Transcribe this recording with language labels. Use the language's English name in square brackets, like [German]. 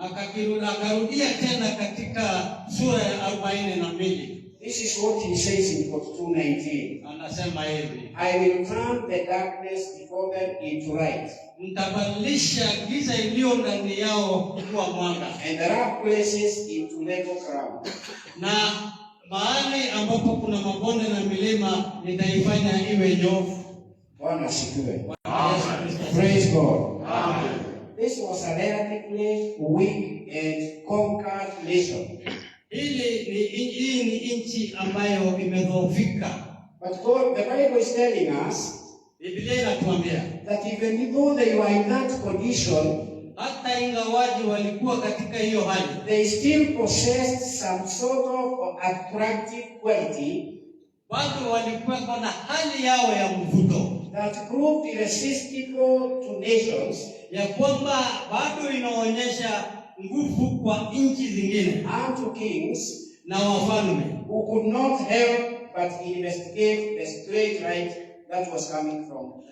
[Swahili] Akarudia tena katika sura ya 42. [English] This is what he says in 42:19. [Swahili] Anasema hivi, [English] I will turn the darkness before them into light, [Swahili] nitabadilisha giza iliyo ndani yao kuwa mwanga, [English] and the rough places into level ground. [Swahili] na mahali ambapo kuna mabonde na milima nitaifanya iwe nyofu. Bwana asifiwe. Amen. [English] Praise God. This was a relatively weak and conquered nation. [Swahili] Hii ni nchi ambayo imedhoofika. [English] But God, the Bible is telling us [Swahili] Biblia inatuambia [English] that even though they were in that condition, [Swahili] hata ingawaji walikuwa katika hiyo hali, [English] they still possessed some sort of attractive quality [Swahili] bado walikuwa na hali yao ya mvuto [English] that proved irresistible to nations, [Swahili] ya kwamba bado inaonyesha nguvu kwa nchi zingine [English] and to kings [Swahili] na wafalme [English] who could not help but investigate the straight light that was coming from